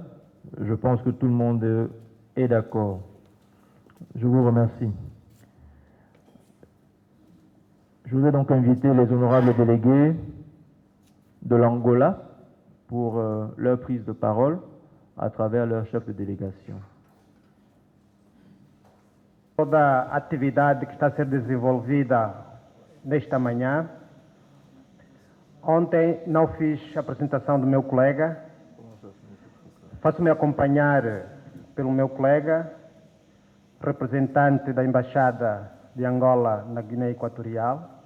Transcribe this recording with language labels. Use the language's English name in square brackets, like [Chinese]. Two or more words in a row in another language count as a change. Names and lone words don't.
[French] Je pense que tout le monde est d'accord. Je vous remercie. Je voudrais donc inviter les honorables délégués de l'Angola pour leur prise de parole à travers leur chef de délégation. [Portuguese] Toda a atividade que está a ser desenvolvida nesta manhã. Ontem não fiz a apresentação do meu colega. Faço-me acompanhar pelo meu colega, representante da Embaixada de Angola na Guiné Equatorial.